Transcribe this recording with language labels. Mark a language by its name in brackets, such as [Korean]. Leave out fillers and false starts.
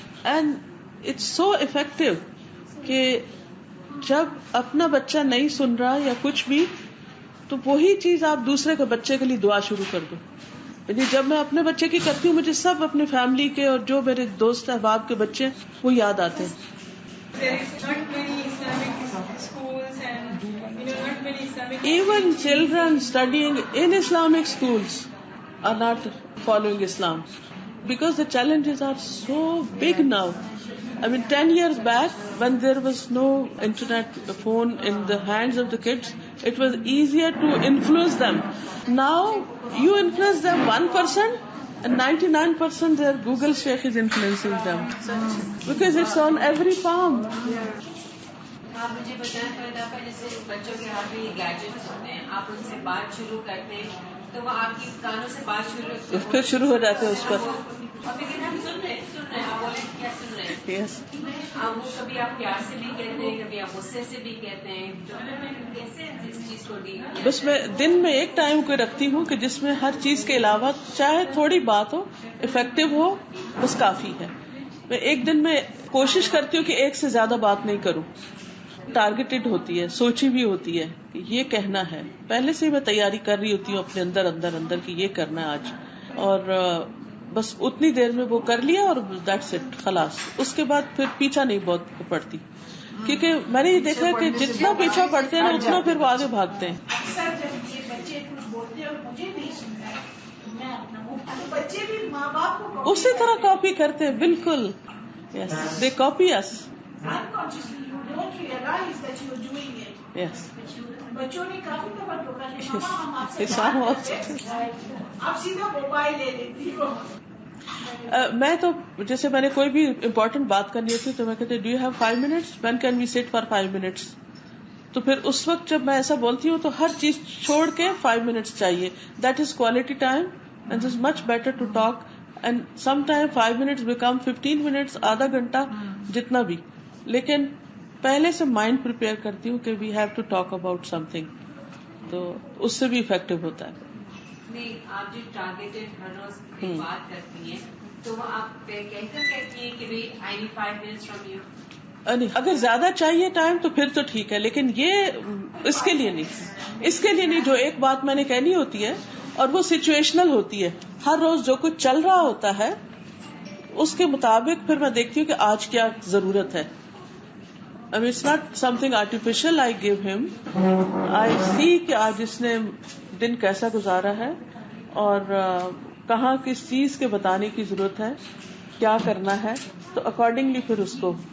[English] and it's so effective [Urdu] کہ جب اپنا بچہ نہیں سن رہا یا کچھ بھی, تو وہی چیز آپ دوسرے کے بچے کے لیے دعا شروع کر دو. یعنی جب میں اپنے بچے کی کرتی ہوں, مجھے سب اپنے فیملی کے اور جو میرے دوست احباب کے بچے وہ یاد آتے ہیں. [English] Even children studying in Islamic schools are not following Islam because the challenges are so big now. I mean, 10 years back, when there was no internet phone in the hands of the kids, it was easier to influence them. Now, you influence them 1%, and 99% their Google Sheikh is influencing them. Because it's on every palm. [Urdu] آپ مجھے بتائیں, پر جیسے بچوں کے ہاتھ میں یہ gadgets ہوتے ہیں, آپ ان سے بات شروع کرتے ہیں تو وہ آپ کی کانوں سے بات شروع پھر شروع ہو جاتے ہیں اس پر, اور پھر ہم سن رہے ہیں, آپ بولیں کیا سن رہے ہیں, [English] Yes. [Urdu] اب وہ کبھی آپ پیار سے بھی کہتے ہیں, کبھی آپ غصے سے بھی کہتے ہیں, تو کیسے اس چیز کو ڈیل کیا؟ بس میں دن میں ایک ٹائم کو رکھتی ہوں کہ جس میں ہر چیز کے علاوہ چاہے تھوڑی بات ہو, افیکٹو ہو, بس کافی ہے. میں ایک دن میں کوشش کرتی ہوں کہ ایک سے زیادہ بات نہیں کروں. ٹارگیٹڈ ہوتی ہے, سوچی بھی ہوتی ہے کہ یہ کہنا ہے, پہلے سے میں تیاری کر رہی ہوتی ہوں اپنے اندر کہ یہ کرنا ہے آج, اور بس اتنی دیر میں وہ کر لیا اور [English] that's it, [Urdu] خلاص. اس کے بعد پھر پیچھا نہیں بہت پڑتی, کیونکہ میں نے یہ دیکھا کہ جتنا پیچھا پڑتے ہیں نا اتنا پھر وہ آگے بھاگتے ہیں. بچے کچھ بولتے ہیں اور مجھے نہیں سننا ہے, میں اپنا بچے بھی ماں باپ کو اسی طرح کاپی کرتے ہیں. بالکل, [English] Yes, they copy us. unconsciously you don't realize that you are doing it. Yes. [Urdu] بچوں نے کافی دفعہ ٹوکا کہ ماما ہم آپ سے حساب بات کرتے ہیں, آپ سیدھا موبائل لے لیتی ہو. میں تو جیسے میں نے کوئی بھی امپورٹنٹ بات کرنی ہوتی تو میں کہتی [English] do you have 5 minutes, [Urdu] when can we sit for 5 minutes. تو پھر اس وقت جب میں ایسا بولتی ہوں تو ہر چیز چھوڑ کے 5 minutes چاہیے. [English] That is quality time and is much better to talk. And some time 5 minutes become 15 minutes, [Urdu] آدھا گھنٹہ, جتنا بھی. لیکن پہلے سے مائنڈ پریپیئر کرتی ہوں کہ [English] we have to talk about something, [Urdu] تو اس سے بھی افیکٹو ہوتا ہے. نہیں, آپ جو ٹارگیٹڈ ہر روز بات کرتی ہیں تو وہ آپ کہہ کر کہتی ہیں کہ [English] I need 5 minutes from you. [Urdu] اگر زیادہ چاہیے ٹائم تو پھر تو ٹھیک ہے, لیکن یہ اس کے لیے نہیں, جو ایک بات میں نے کہنی ہوتی ہے اور وہ سچویشنل ہوتی ہے. ہر روز جو کچھ چل رہا ہوتا ہے اس کے مطابق پھر میں دیکھتی ہوں کہ آج کیا ضرورت ہے. [English] it's not something artificial I give him. I see [Urdu] کہ آج اس نے دن کیسا گزارا ہے اور کہاں کس چیز کے بتانے کی ضرورت ہے, کیا کرنا ہے, تو اکارڈنگلی پھر اس کو